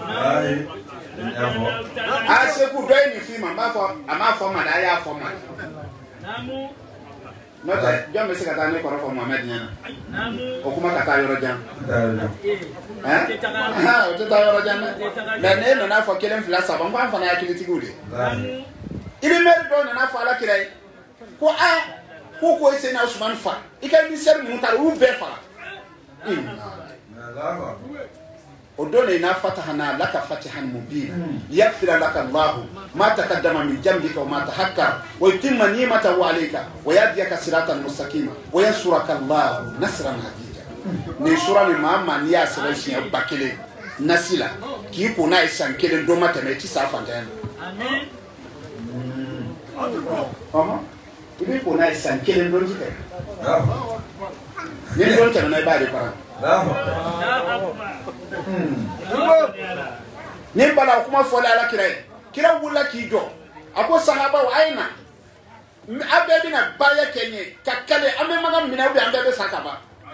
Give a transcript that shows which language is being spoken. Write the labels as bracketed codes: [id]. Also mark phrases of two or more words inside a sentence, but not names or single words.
[bm] a seku dɔ ye nin f'i ma n b'a fɔ a m'a fɔ ma dɛ a y'a fɔ ma n'o tɛ jɔn bɛ se ka taa ne kɔrɔ fɔ Muhamɛdi ɲɛna o kuma ka taa yɔrɔ jan o tɛ taa yɔrɔ jan dɛ mɛ ne nana fɔ 1 2 3 n ko an fana ye hakilitigiw de i bɛ mɛri dɔw nana fɔ Ala kira ye ko ko Sɛyidina Usmani fa i ka misɛri ninnu ta u bɛɛ faga o don de n'a [ar] فتحنا لك فتحا مبينا ليغفر لك الله ما تقدم من ذنبك وما تأخر ويتم نعمته عليك ويهديك صراطا مستقيما وينصرك الله نصرا عزيزا [bm] ni sura ni ma ni ya sɛbɛn siɲɛ 1000 nasila k'i ko n'a ye san 1 dɔ ma tɛmɛ i ti sa fantanya amen i b'i ko n'a ye san 1 dɔ ti tɛmɛ ni dɔ tɛmɛna i b'a de fara ni bala kuma fɔle Ala kira ye kira wulila k'i jɔ a ko sahabaw a ye na a bɛɛ bɛna baaya kɛ n ye ka kale an bɛ maga minɛ [fr] ou bien [bm] an bɛɛ bɛ sa ka ban